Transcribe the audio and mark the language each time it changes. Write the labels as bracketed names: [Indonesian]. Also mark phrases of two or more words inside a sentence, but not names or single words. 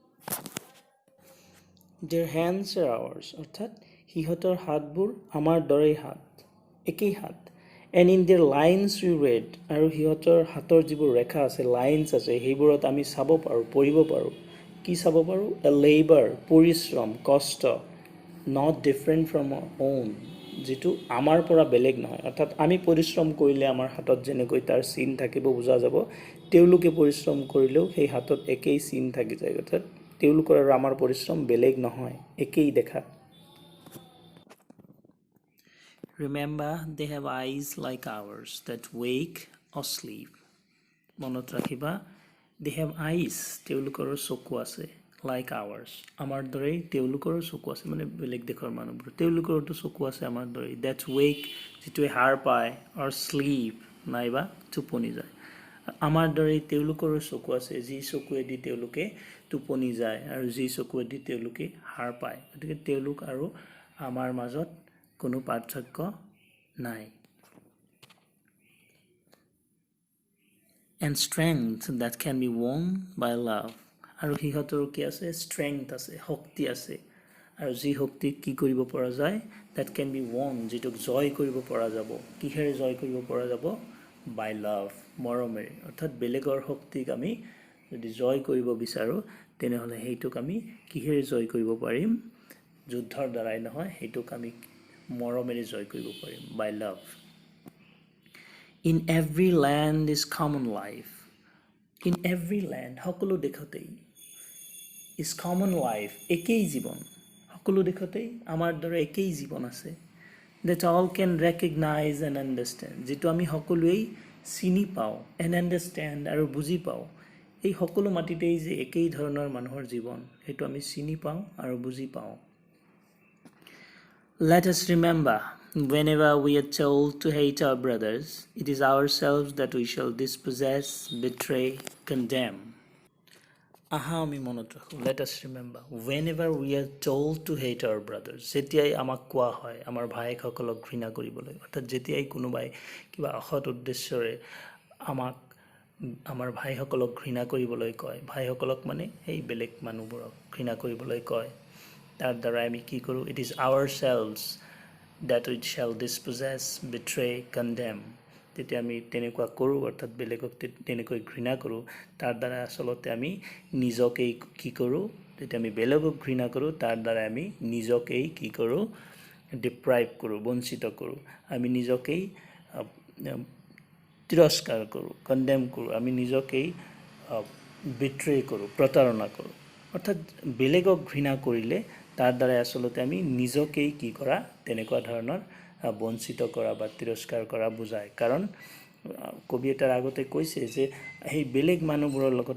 [English] Their hands are ours, [Assamese] অৰ্থাৎ সিহঁতৰ হাতবোৰ আমাৰ দৰেই হাত একেই হাত [English] and in their lines we read [Assamese] আৰু সিহঁতৰ হাতৰ যিবোৰ ৰেখা আছে লাইনছ আছে সেইবোৰত আমি চাব পাৰোঁ পঢ়িব পাৰোঁ কি চাব পাৰোঁ [English] a labor [Assamese] পৰিশ্ৰম কষ্ট [English] not different from our own [Assamese] যেটো আমাৰ পৰা বেলেগ নহয় অৰ্থাৎ আমি পৰিশ্ৰম কৰিলে আমাৰ হাতত যেনেকৈ তাৰ চিন থাকিব বুজা যাব তেওঁলোকে পৰিশ্ৰম কৰিলেও সেই হাতত একেই চিন থাকি যায় অৰ্থাৎ তেওঁলোকৰ আৰু আমাৰ পৰিশ্ৰম বেলেগ নহয় একেই দেখাত [English] Remember they have eyes like ours that wake or sleep [Assamese] মনত ৰাখিবা [English] they have eyes [Assamese] তেওঁলোকৰ চকু আছে [English] like ours [Assamese] আমাৰ দৰে তেওঁলোকৰ চকু আছে মানে বেলেগ দেশৰ মানুহবোৰ তেওঁলোকৰটো চকু আছে আমাৰ দৰে [English] that wake [Assamese] যেটোৱে হাৰ পায় [English] or sleep [Assamese] নাইবা টোপনি যায় আমাৰ দৰে তেওঁলোকৰ চকু আছে যি চকুৱেদি তেওঁলোকে টোপনি যায় আৰু যি চকুৱেদি তেওঁলোকে হাৰ পায় গতিকে তেওঁলোক আৰু আমাৰ মাজত কোনো পাৰ্থক্য নাই [English] and strength that can be won by love [Assamese] আৰু সিহঁতৰ কি আছে strength আছে শক্তি আছে আৰু যি শক্তি কি কৰিব পৰা যায় [English] that can be won [Assamese] যেটোক জয় কৰিব পৰা যাব কিহেৰে জয় কৰিব পৰা যাব [English] by love [Assamese] মৰমেৰে অৰ্থাৎ বেলেগৰ শক্তিক আমি যদি জয় কৰিব বিচাৰো তেনেহলে হেইটোক আমি কিহেৰে জয় কৰিব পাৰিম যুদ্ধৰ দ্বাৰাই নহয় হেইটোক আমি মৰমেৰে জয় কৰিব পাৰিম [English] by love In every land is common life. In every land, [Assamese] সকলো দেশতেই [English] is common life, [Assamese] একেই জীৱন সকলো দেশতেই আমাৰ দৰে একেই জীৱন আছে [English] that all can recognize and understand [Assamese] যেটো আমি সকলোৱেই চিনি পাওঁ [English] and understand [Assamese] আৰু বুজি পাওঁ এই সকলো মাটিতেই যে একেই ধৰণৰ মানুহৰ জীৱন সেইটো আমি চিনি পাওঁ আৰু বুজি পাওঁ [English] Let us remember, whenever we are told to hate our brothers, it is ourselves that we shall dispossess, betray, condemn. [Assamese] আমি মনত ৰাখোঁ [English] let us remember whenever we are told to hate our brothers [Assamese] যেতিয়াই আমাক কোৱা হয় আমাৰ ভাইসকলক ঘৃণা কৰিবলৈ অৰ্থাৎ যেতিয়াই কোনোবাই কিবা অসৎ উদ্দেশ্যৰে আমাক আমাৰ ভাইসকলক ঘৃণা কৰিবলৈ কয় ভাইসকলক মানে এই বেলেগ মানুহবোৰক ঘৃণা কৰিবলৈ কয় তাৰ দ্বাৰা আমি কি কৰোঁ [English] it is ourselves that we shall dispossess betray condemn [Assamese] তেতিয়া আমি তেনেকুৱা কৰোঁ অৰ্থাৎ বেলেগক তেনেকৈ ঘৃণা কৰোঁ তাৰ দ্বাৰা আসলতে আমি নিজকেই কি কৰোঁ তেতিয়া আমি বেলেগক ঘৃণা কৰোঁ তাৰ দ্বাৰা আমি নিজকেই কি কৰোঁ ডিপ্ৰাইভ কৰোঁ বঞ্চিত কৰোঁ আমি নিজকেই তিৰস্কাৰ কৰোঁ কণ্ডেম কৰোঁ আমি নিজকেই বিট্ৰে কৰোঁ প্ৰতাৰণা কৰোঁ অৰ্থাৎ বেলেগক ঘৃণা কৰিলে তাৰ দ্বাৰা আসলতে আমি নিজকেই কি কৰা তেনেকুৱা ধৰণৰ বঞ্চিত কৰা বা তিৰস্কাৰ কৰা বুজায় কাৰণ কবি এটাৰ আগতে কৈছে যে এই বেলেগ মানুহবোৰৰ লগত